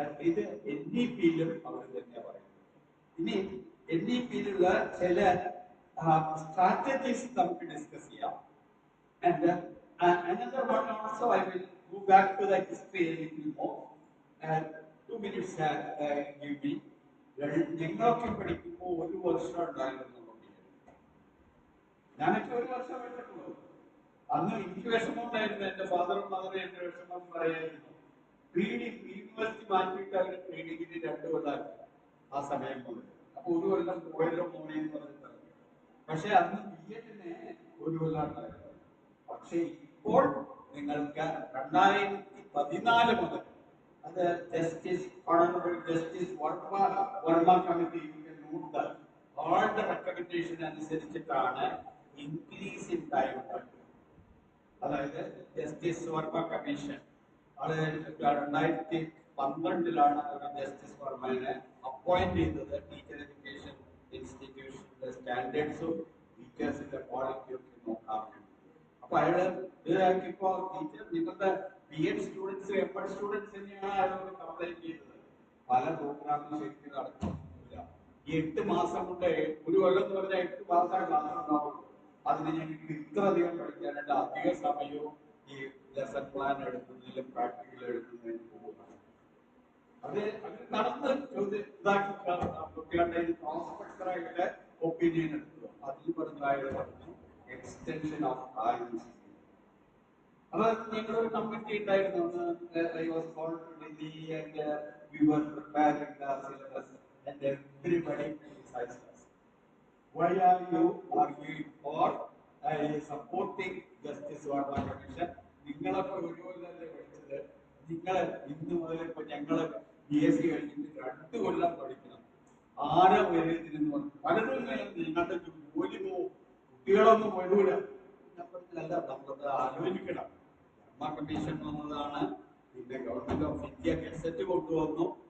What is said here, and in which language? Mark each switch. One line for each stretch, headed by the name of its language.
Malayalam: ഇത് NEP-യിലും അവർ തന്നെ പറയുന്നു. ഇനി NEP-യിലുള്ള ചില സ്ട്രാറ്റജീസ് നമുക്ക് ഡിസ്കസ് ചെയ്യാം.
English: And another one also, I will go back to the history a little more. And 2 minutes give me.
Malayalam: ഞങ്ങളൊക്കെ പഠിക്കുമ്പോൾ ഒരു വർഷം ഉണ്ടായിരുന്നു. ഞാനൊക്കെ ഒരു വർഷം പഠിച്ചിട്ടുള്ളൂ. അന്ന് എനിക്ക് വിഷമം ഉണ്ടായിരുന്നു. എൻ്റെ ഫാദറും മദറും എൻ്റെ വിഷമം പറയായിരുന്നു. യൂണിവേഴ്സിറ്റി മാറ്റിയിട്ട് അവർ ട്രെയിനിങ്ങിന് 2 കൊല്ലമാക്കി ആ സമയം മുതൽ. അപ്പൊ ഒരു കൊല്ലം പോയല്ലോ മോനെ എന്ന് പറഞ്ഞിട്ട്. പക്ഷെ അന്ന് BEdന് ഒരു കൊല്ലം ഉണ്ടായിരുന്നു. പക്ഷെ ഇപ്പോൾ നിങ്ങൾക്ക് 2014 മുതൽ അത്
English: Honorable Justice Verma Committee, you can note that all the recommendation
Malayalam: അനുസരിച്ചിട്ടാണ്
English: Increase in time.
Malayalam: അതായത് ജസ്റ്റിസ് വർമ്മ കമ്മീഷൻ അത് 2012 ഒരു ജസ്റ്റിസ് വർമ്മയെ അപ്പോയിന്റ് ചെയ്തത് ടീച്ചർ എഡ്യൂക്കേഷൻ ഇൻസ്റ്റിറ്റ്യൂഷന്റെ സ്റ്റാൻഡേർഡ്സും ടീച്ചേഴ്സിന്റെ ക്വാളിറ്റിയും ഒക്കെ നോക്കാൻ വേണ്ടി. അപ്പൊ അയാള് ഇതാക്കിയപ്പോ ടീച്ചർ നിങ്ങളുടെ BEd സ്റ്റുഡൻസ് MPed സ്റ്റുഡൻസ് തന്നെയാണ് അയാളോട് കംപ്ലൈന്റ് ചെയ്തത്. പല പ്രോഗ്രാമും ശരിക്കും നടക്കുന്നില്ല. ഈ 8 മാസം കൊണ്ട് ഒരു കൊല്ലം എന്ന് പറഞ്ഞാൽ 8 മാസം ക്ലാസ് ഉണ്ടാവുള്ളൂ. അതിന് ഞങ്ങൾക്ക് ഇത്രയധികം പഠിക്കാനായിട്ട് അധിക സമയവും ഈ ലെസൺ പ്ലാൻ എടുക്കുന്നതിലും പ്രാക്ടിക്കൽ എടുക്കുന്നതിലും പോകുന്നത്. അത് നടന്ന് ഇതാക്കി കുട്ടികളുടെ പ്രോസ്പെക്ടറായിട്ട് ഒപ്പീനിയൻ എടുത്തു. അതിൽ പറഞ്ഞ
English: Extension of times.
Malayalam: അപ്പൊ ഞങ്ങളൊരു കമ്മിറ്റി ഉണ്ടായിരുന്നു.
English: I was called to Delhi and we were preparing the syllabus and everybody criticized us. Why are you arguing for supporting Justice Verma Commission?
Malayalam: നിങ്ങളൊക്കെ ഒരു കൊല്ലല്ലേ പഠിച്ചത്. നിങ്ങളെ ഇന്ന് മുതൽ ഇപ്പൊ ഞങ്ങള് BSc കഴിഞ്ഞിട്ട് 2 കൊല്ലം പഠിക്കണം. ആരാ വരെ ഇതിനെന്ന് പറഞ്ഞു. പലരും നിങ്ങളുടെ ജോലി പോവും, കുട്ടികളൊന്നും വരൂല. അല്ല, നമ്മളത് ആലോചിക്കണം. വർമ്മ കമ്മീഷൻ വന്നതാണ്, പിന്നെ ഗവൺമെന്റ് ഓഫ് ഇന്ത്യ ഗസറ്റ് കൊണ്ടുവന്നു.